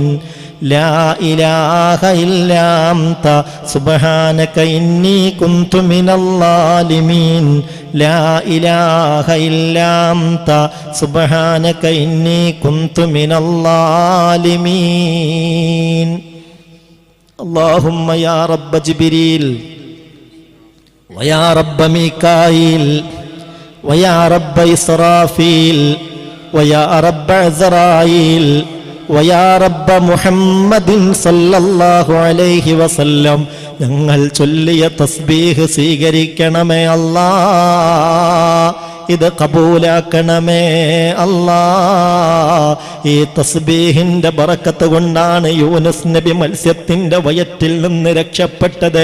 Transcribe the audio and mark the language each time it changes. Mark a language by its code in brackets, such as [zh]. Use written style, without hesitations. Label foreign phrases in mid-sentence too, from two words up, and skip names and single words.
[ar] لا إله إلا أنت سبحانك إني كنت من الظالمين. لا إله إلا أنت سبحانك إني كنت من الظالمين. اللهم يا رب جبريل ويا رب ميكائيل ويا رب إسرافيل ويا رب عزرائيل ويا رب محمد صلى الله عليه وسلم [ml] ഞങ്ങൾ ചൊല്ലിയ തസ്ബീഹ് സ്വീകരിക്കണമേ അല്ലാ. ഇത് കബൂലാക്കണമേ അല്ലാ. ഈ തസ്ബീഹിന്റെ ബറക്കത്ത് കൊണ്ടാണ് യൂനുസ് നബി മത്സ്യത്തിന്റെ വയറ്റിൽ നിന്ന് രക്ഷപ്പെട്ടത്.